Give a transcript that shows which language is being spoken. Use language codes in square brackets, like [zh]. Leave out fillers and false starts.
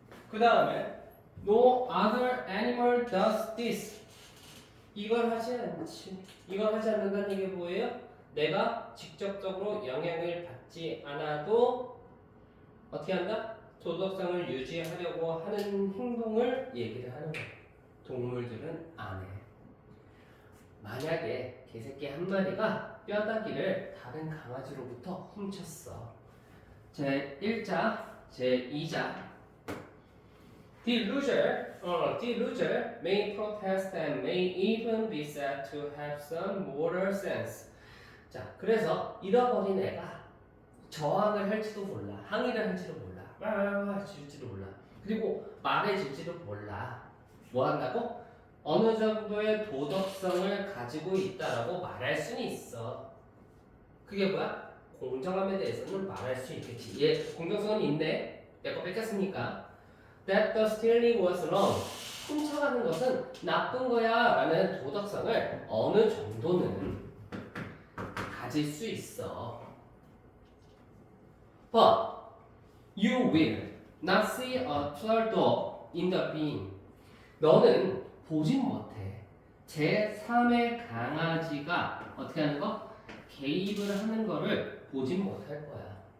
[ko] 그 다음에 [en] No other animal does this. [ko] 이걸 하지 않지. 이걸 하지 않는다는 얘기 뭐예요? 내가 직접적으로 영향을 받지 않아도 어떻게 한다? 도덕성을 유지하려고 하는 행동을 얘기를 하는 거야. 동물들은 안 해. 만약에 개새끼 한 마리가 뼈다귀를 다른 강아지로부터 훔쳤어. 제1자, 제2자. [en] The loser may protest and may even be said to have some moral sense. [ko] 자, 그래서 잃어버린 애가 저항을 할지도 몰라, 항의를 할지도 몰라, 와 질지도 몰라, 그리고 말해질지도 몰라. 뭐 한다고? 어느 정도의 도덕성을 가지고 있다라고 말할 수는 있어. 그게 뭐야? 공정함에 대해서는 말할 수 있겠지. 얘 공정성은 있네. 내 거 뺏겼으니까. [en] That the stealing was wrong. [ko] 훔쳐가는 것은 나쁜 거야 라는 도덕성을 어느 정도는 가질 수 있어. [en] But you will not see a turtle in the bin. [ko] 너는 보진 못해. 제3의 강아지가 어떻게 하는 거? 개입을 하는 거를 보진 못할 거야.